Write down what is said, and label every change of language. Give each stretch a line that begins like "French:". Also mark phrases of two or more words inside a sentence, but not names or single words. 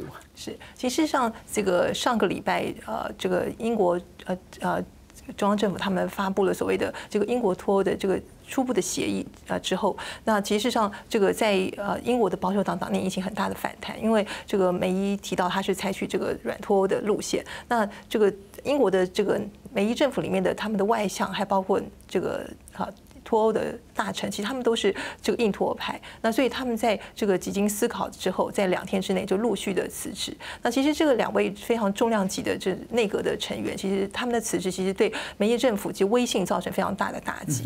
Chinese: 是，其實上這個上個禮拜，這個英國中央政府他們發布了所謂的這個英國脫歐的這個初步的協議之後，那其實上這個在英國的保守黨黨內引起很大的反彈，因為這個梅伊提到他是採取這個軟脫歐的路線，那這個英國的這個梅伊政府裡面的他們的外相，還包括這個脫歐的大臣，其实他们都是这个硬脱派。那所以他们在这个几经思考之后，在2天之内就陆续的辞职。那其实这个2位非常重量级的这内阁的成员，其实他们的辞职其实对梅伊政府其实威信造成非常大的打击。